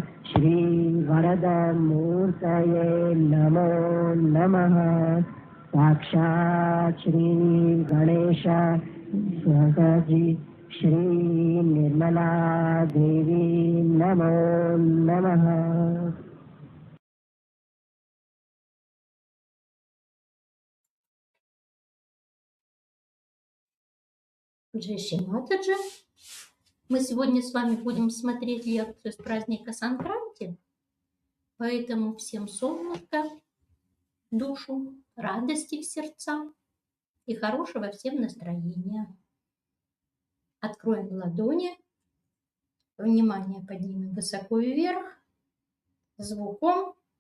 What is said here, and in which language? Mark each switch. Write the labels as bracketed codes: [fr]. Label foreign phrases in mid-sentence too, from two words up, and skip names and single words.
[sa] श्रीवरदमूर्तये नमो नमः साक्षात् श्री गणेश स्वजी श्री निर्मला देवी नमो नमः। [hi] जय श्री माताजी. [ru] Мы сегодня с вами будем смотреть лекцию с праздника Санкранти, поэтому всем солнышко в душу, радости в сердца и хорошего всем настроения. Откроем ладони, внимание поднимем высоко вверх, звуком.